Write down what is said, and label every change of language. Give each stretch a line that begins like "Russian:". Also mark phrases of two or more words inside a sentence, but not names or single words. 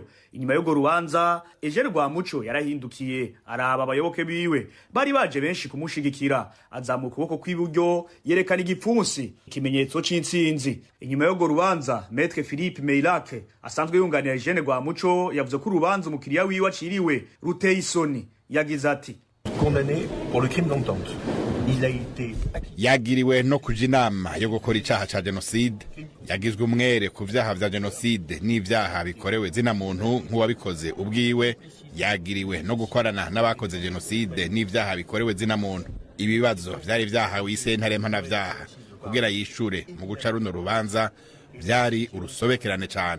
Rundi: Inyuma yo rubanza Eugene Rwamuco yarahindukiye araba abayoboke biwe bari baje benshi kumushigikira, azamuka ukuboko kw'iburyo yerekana igipfunsi, ikimenyetso c'intsinzi. Inyuma yo rubanza Maître Philippe Meilake asanzwe yunganira Eugene Rwamuco yavuze ko urubanza umukiriya wiwe aciriwe ruteye isoni. Yagize ati
French: condamné pour le crime d'entente. Il a été
Rundi: yagiriwe no kuja inama yo gukora icaha ca genocide, yagizwe umwere ku vyaha vya genocide n'ivyaha bikorewe zina muntu nk'uwabikoze ubwiwe, yagiriwe no gukorana n'abakoze genocide n'ivyaha bikorewe zina muntu. Ibibazo vyari vyahawe isentare mpanavyaha kugira yishure mu guca runo rubanza vyari urusobekerane cane.